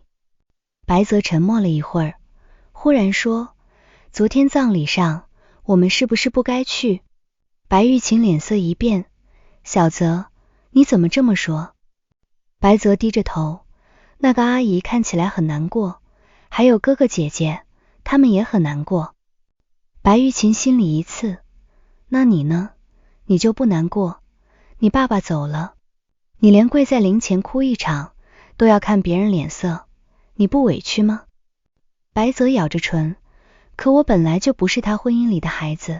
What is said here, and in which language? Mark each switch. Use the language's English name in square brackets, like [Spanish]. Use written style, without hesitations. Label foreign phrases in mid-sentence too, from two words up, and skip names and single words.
[Chinese] 白澤沉默了一會兒，忽然說，昨天葬禮上我們是不是不該去？白玉琴臉色一變，小澤，你怎麼這麼說？白澤低着頭，那個阿姨看起來很難過，還有哥哥姐姐，他們也很難過。白玉琴心裡一刺，那你呢？你就不難過？你爸爸走了，你連跪在靈前哭一場都要看別人臉色，你不委屈嗎？白澤咬着唇，可我本來就不是他婚姻裡的孩子。